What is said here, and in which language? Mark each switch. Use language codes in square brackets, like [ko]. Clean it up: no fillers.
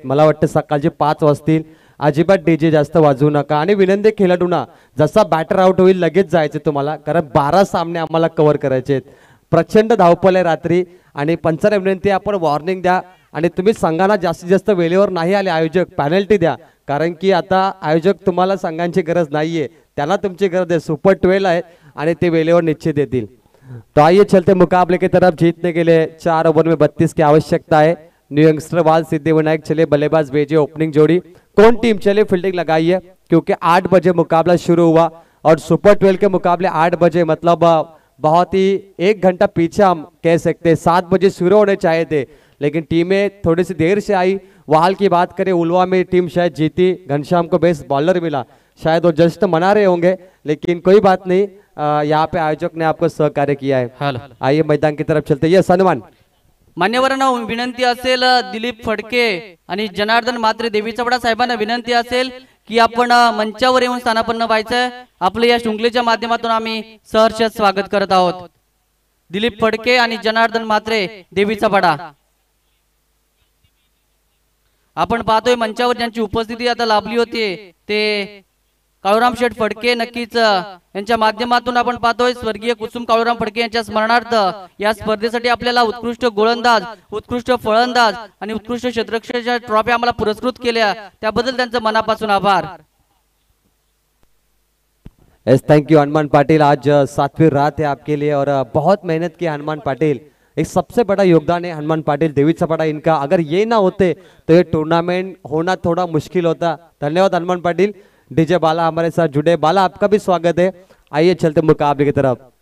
[mr] मला वाटतं सकाळचे 5 वाजतील. अजिबात डीजे जास्त वाजवू नका आणि विनंती खेळाडूंना जसा बॅटर आउट होईल लगेच जायचे तुम्हाला, कारण 12 सामने आम्हाला कव्हर करायचे आहेत. प्रचंड धावपळ आहे रात्री आणि पंचांना विनंती आपण वॉर्निंग द्या आणि तुम्ही संघांना जास्तीत जास्त वेळेवर नाही आले आयोजक पेनल्टी द्या, कारण की आता आयोजक तुम्हाला संघांची गरज नाहीये, त्यांना तुमची गरज आहे. सुपर 12 आहे आणि ते वेळेवर निश्चित देतील. [hi] तो आइए चलते मुकाबले की तरफ. जीतने के लिए 4 ओवर में 32 की आवश्यकता है. न्यू यंगस्टर वाल सिद्धिविनायक चले बल्लेबाज भेजे ओपनिंग जोड़ी. कौन टीम चले फील्डिंग लगाइए क्योंकि 8 बजे मुकाबला शुरू हुआ और सुपर 12 के मुकाबले 8 बजे मतलब बहुत ही 1 घंटा पीछे हम कह सकते हैं. 7 बजे शुरू होने चाहिए थे लेकिन टीमें थोड़ी सी देर से आई. वहाल की बात करें उलवा में टीम शायद जीती. घनश्याम को बेस्ट बॉलर मिला, शायद वो जस्ट मना रहे होंगे लेकिन कोई बात नहीं. यहाँ पे आयोजक ने आपको सहकार्य किया है. आइए मैदान की तरफ चलते. ये सन्मान [mr] मान्यवरांना विनंती असेल दिलीप फडके आणि जनार्दन मात्रे देवीचावडा साहेबांना विनंती असेल की आपण मंचावर येऊन स्थानापन्न व्हायचं. आपल्या या शृंखलेच्या माध्यमातून आम्ही सहर्ष स्वागत करत आहोत. दिलीप फडके आणि जनार्दन मात्रे देवीचावडा. आपण पाहतोय मंचावर ज्यांची उपस्थिती आता लाभली होती ते काळूराम शेठ फडके. नक्कीच यांच्या माध्यमातून आपण पाहतोय स्वर्गीय कुसुम काळूराम फडके यांच्या स्मरणार्थ या स्पर्धेसाठी आपल्याला उत्कृष्ट गोलंदाज, उत्कृष्ट फलंदाज आणि उत्कृष्ट क्षेत्ररक्षकाच्या ट्रॉफी आम्हाला पुरस्कृत केल्या, त्याबद्दल त्यांचं मनापासून आभार. [en] Yes, thank you Hanuman Patil. [hi] आज 7वीं रात है आपके लिए और बहुत मेहनत की हनुमान पाटिल. एक सबसे बड़ा योगदान है हनुमान पाटिल देवीचावडा इनका. अगर ये ना होते तो ये टूर्नामेंट होना थोड़ा मुश्किल होता. धन्यवाद हनुमान पाटिल. डीजे बाला हमारे साथ जुड़े. बाला आपका भी स्वागत है. आइए चलते मुकाबले की तरफ.